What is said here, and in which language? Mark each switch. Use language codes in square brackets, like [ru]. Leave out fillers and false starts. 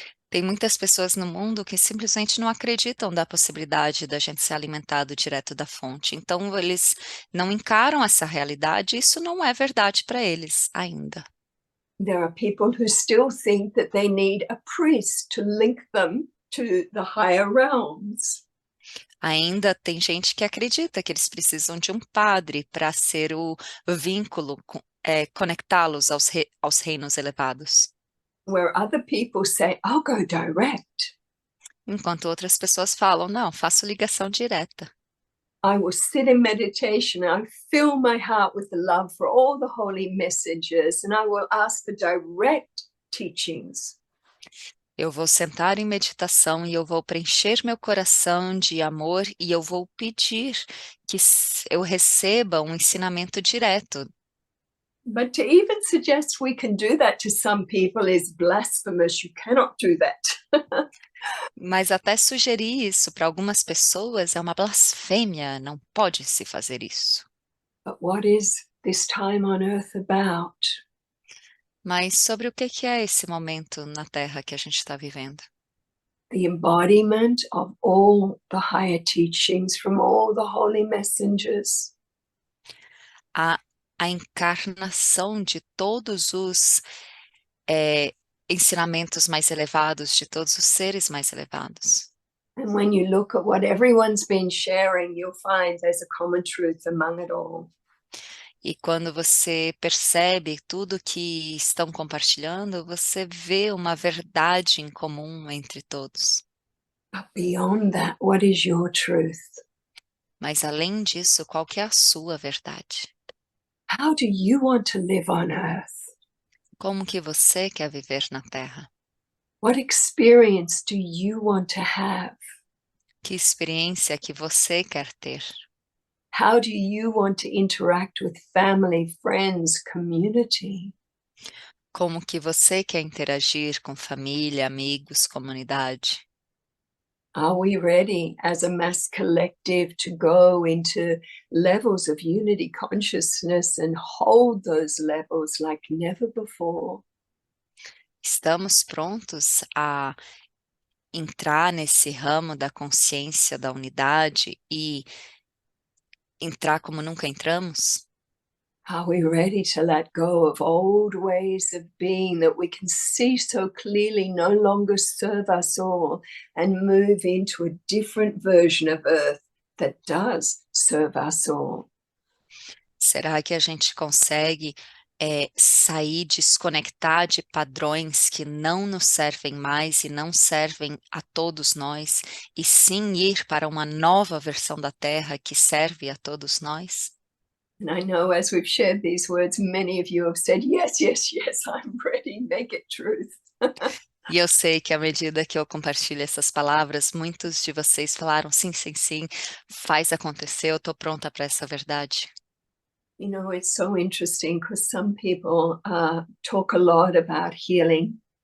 [pt] Tem muitas pessoas no mundo que simplesmente não acreditam da possibilidade da gente ser alimentado direto da fonte. Então, eles não encaram essa realidade, e isso não é verdade para eles ainda. [en] There are people who still think that they need a priest to link them to the higher realms. [pt] Ainda tem gente que acredita que eles precisam de um padre para ser o vínculo, conectá-los aos reinos elevados. [en] Where other people say, I'll go direct. [pt] Enquanto outras pessoas falam, não, faço ligação direta. [en] I will sit in meditation and I fill my heart with the love for all the holy messages and I will ask for direct teachings. [pt] Eu vou sentar em meditação e eu vou preencher meu coração de amor e eu vou pedir que eu receba um ensinamento direto. [en] But to even suggest we can do that to some people is blasphemous. You cannot do that. [pt] Mas até sugerir isso para algumas pessoas é uma blasfêmia, não pode se fazer isso. [en] But what is this time on earth about? [pt] Mas sobre o que é esse momento na Terra que a gente está vivendo? [en] The embodiment of all the higher teachings from all the holy messengers. [pt] A, a encarnação de todos os ensinamentos mais elevados, de todos os seres mais elevados. [en] And when you look at what everyone's been sharing, you'll find there's a common truth among it all. [pt] E quando você percebe tudo que estão compartilhando, você vê uma verdade em comum entre todos. [en] But beyond that, what is your truth? [pt] Mas além disso, qual que é a sua verdade? [en] How do you want to live on earth? [pt] Como que você quer viver na Terra? [en] What experience do you want to have? [pt] Que experiência que você quer ter? [en] How do you want to interact with family, friends, community? [pt] Como que você quer interagir com família, amigos, comunidade? [en] Are we ready as a mass collective to go into levels of unity consciousness and hold those levels like never before? [pt] Estamos prontos a entrar nesse ramo da consciência da unidade e entrar como nunca entramos? [en] Are we ready to let go of old ways of being that we can see so clearly no longer serve us all and move into a different version of Earth that does serve us all? [pt] Será que a gente consegue sair, desconectar de padrões que não nos servem mais e não servem a todos nós, e sim ir para uma nova versão da Terra que serve a todos nós? [en] And I know as we've shared these words, many of you have said, yes, yes, yes, I'm ready, make it truth. [pt] E eu sei que à medida que eu compartilho essas palavras, muitos de vocês falaram, sim, sim, sim, faz acontecer, eu estou pronta para essa verdade. [en] You know, it's so interesting because some people talk a lot about healing.